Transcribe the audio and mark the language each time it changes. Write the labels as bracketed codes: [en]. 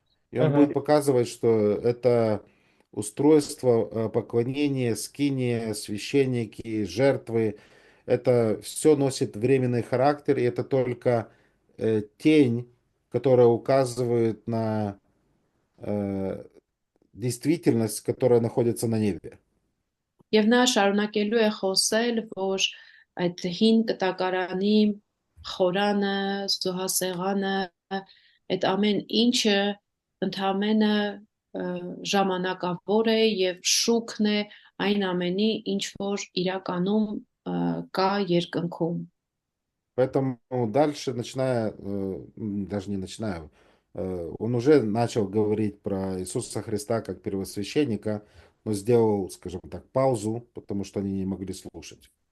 [ru] И он будет показывать, что это устройство поклонения, скиния, священники, жертвы, это все носит временный характер, и это только тень, которая указывает на действительность, которая находится на небе. [hy] Եվ նա շարունակելու է խոսել, որ այդ հին կտակարանի խորանը, զոհասեղանը, այդ ամեն ինչը ընդհանրապես ժամանակավոր է եւ շուքն է այն ամենի, ինչ որ իրականում կա երկնքում։ [ru] Поэтому дальше, даже не начиная, он уже начал говорить про Иисуса Христа как первосвященника, но сделал, скажем так, паузу, потому что они не могли слушать.